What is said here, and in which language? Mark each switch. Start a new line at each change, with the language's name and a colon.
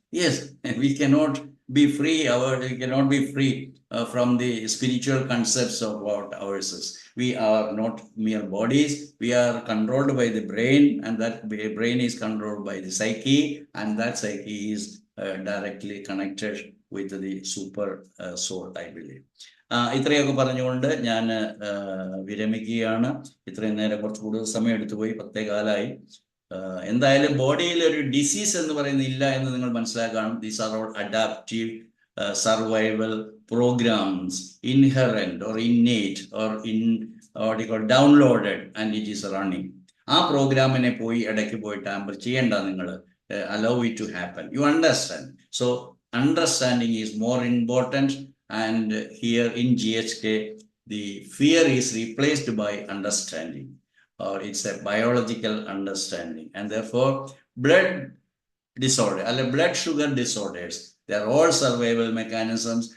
English: Yes, we cannot be free. We cannot be free from the spiritual concepts of what ours is. We are not mere bodies. We are controlled by the brain, and that brain is controlled by the psyche, and that psyche is directly connected with the super soul, I believe.
Malayalam: ഇത്രയൊക്കെ പറഞ്ഞുകൊണ്ട് ഞാൻ വിരമിക്കുകയാണ്. ഇത്രയും നേരം കുറച്ച് കൂടുതൽ സമയം എടുത്തുപോയി, 10:15. എന്തായാലും ബോഡിയിൽ ഒരു ഡിസീസ് എന്ന് പറയുന്നത് ഇല്ല എന്ന് നിങ്ങൾ മനസ്സിലാക്കണം.
English: These are all adaptive survival programs, inherent or innate or downloaded, and it is running.
Malayalam: ആ പ്രോഗ്രാമിനെ പോയി ഇടയ്ക്ക് പോയി ടാമ്പർ ചെയ്യേണ്ട. നിങ്ങൾ
English: allow it to happen. You understand? So understanding is more important, and here in GHK the fear is replaced by understanding, or it's a biological understanding, and therefore blood disorder, blood sugar disorders, they are all survival mechanisms.